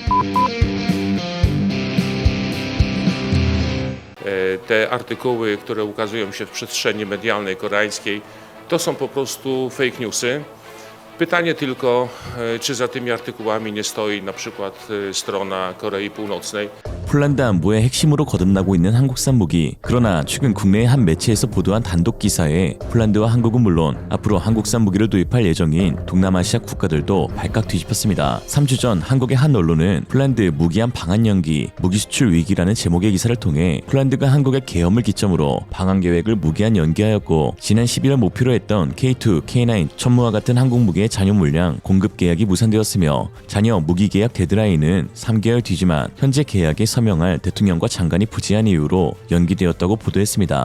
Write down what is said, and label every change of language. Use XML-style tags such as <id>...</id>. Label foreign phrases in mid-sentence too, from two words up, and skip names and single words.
<pl>Te artykuły, które ukazują się w przestrzeni medialnej koreańskiej, to są po prostu</pl> <en>fake newsy.</en> <pl>Pytanie tylko, czy za tymi artykułami nie stoi na przykład strona Korei Północnej.</pl> <ko>폴란드 안보의 핵심으로 거듭나고 있는 한국산 무기. 그러나 최근 국내의 한 매체에서 보도한 단독 기사에 폴란드와 한국은 물론 앞으로 한국산 무기를 도입할 예정인 동남아시아 국가들도 발칵 뒤집혔습니다. 3주 전 한국의 한 언론은 폴란드 무기한 방한 연기, 무기 수출 위기라는 제목의 기사를 통해 폴란드가 한국의 계엄을 기점으로 방한 계획을 무기한 연기하였고 지난 11월 목표로 했던 K2, K9 천무와 같은 한국 무기의 잔여 물량 공급 계약이 무산되었으며 잔여 무기 계약 데드라인은 3개월 뒤지만 현재 계약에 서명할 대통령과 장관이 부재한 이유로 연기되었다고 보도했습니다.</ko>